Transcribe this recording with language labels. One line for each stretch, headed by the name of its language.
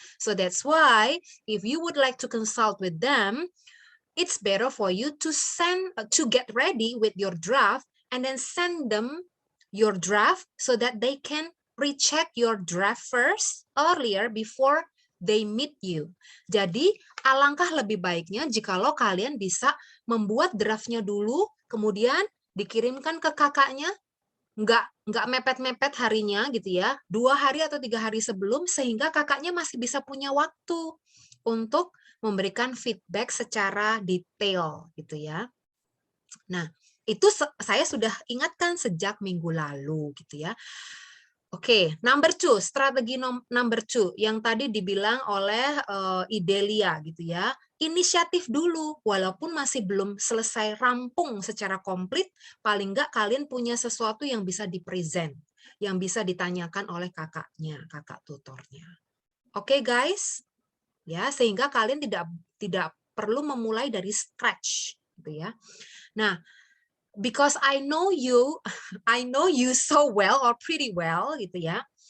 English: So that's why if you would like to consult with them, it's better for you to get ready with your draft and then send them your draft so that they can recheck your draft first earlier before they meet you.
Indonesian: Jadi alangkah lebih baiknya jikalau kalian bisa membuat draftnya dulu, kemudian dikirimkan ke kakaknya, nggak mepet-mepet harinya gitu ya, 2 hari atau 3 hari sebelum, sehingga kakaknya masih bisa punya waktu untuk memberikan feedback secara detail gitu ya. Nah, itu saya sudah ingatkan sejak minggu lalu gitu ya. Oke, number 2, strategi number 2 yang tadi dibilang oleh Idelia gitu ya. Inisiatif dulu, walaupun masih belum selesai rampung secara komplit, paling nggak kalian punya sesuatu yang bisa dipresent, yang bisa ditanyakan oleh kakaknya, kakak tutornya.
English: Oke, guys?
Indonesian: Ya, sehingga kalian tidak perlu memulai dari scratch gitu ya.
English: Nah, because I know you so well or pretty well
Indonesian: gitu ya.